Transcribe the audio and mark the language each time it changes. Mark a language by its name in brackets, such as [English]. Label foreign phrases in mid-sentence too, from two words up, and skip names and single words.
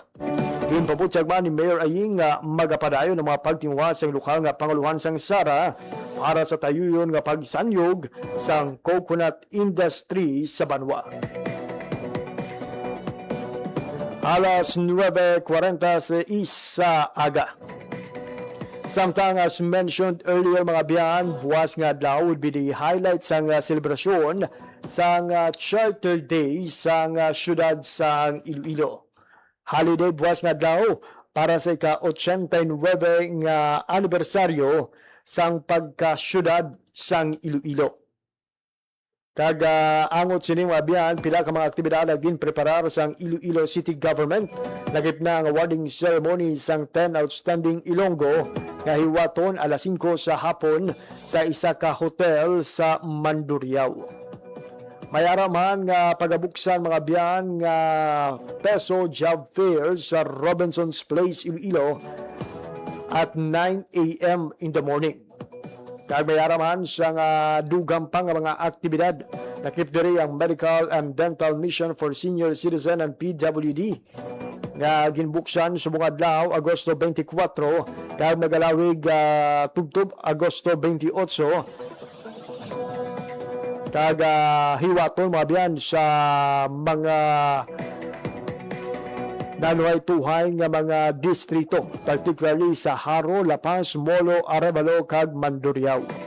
[Hiligaynon] Ginpabutyag man ni Mayor Aying nga magapadayon ng mga pagtingwa sa lokal nga panguluhan sang Sara para sa tayuyon nga pagsanyog sang coconut industry sa banwa. Alas 9:40 sa aga. Samtang [English] as mentioned earlier [Hiligaynon] mga biyan, buwas nga adlaw [English] would be the highlight [Hiligaynon] sang selebrasyon sang Charter Day sang syudad sang Iloilo. Holiday buwas nga adlaw para sa ika-89 nga anibersaryo sang pagka-syudad sang Iloilo. Kag angot sini mga biyan, pila ka mga aktibidad na ginpreparar sang Iloilo City Government. Lagip na ang awarding ceremony sang 10 Outstanding Ilonggo nga hiwaton alas 5 sa hapon sa isa ka hotel sa Mandurriao. Mayara man nga pagabuksan mga biyan nga Peso Job Fair sa Robinson's Place, Iloilo [English] at 9 a.m. in the morning. [Hiligaynon] Kag mayaraman siyang dugang pang mga aktibidad. Nakip diri ang Medical and Dental Mission for Senior Citizen and PWD nga ginbuksan subong adlaw Agosto 24 kag nagalawig tubtob Agosto 28 kag hiwaton mga biyan sa mga nanuhay tuhay nga mga distrito, particularly sa Haro, La Paz, Molo, Arevalo, kag Mandurriao.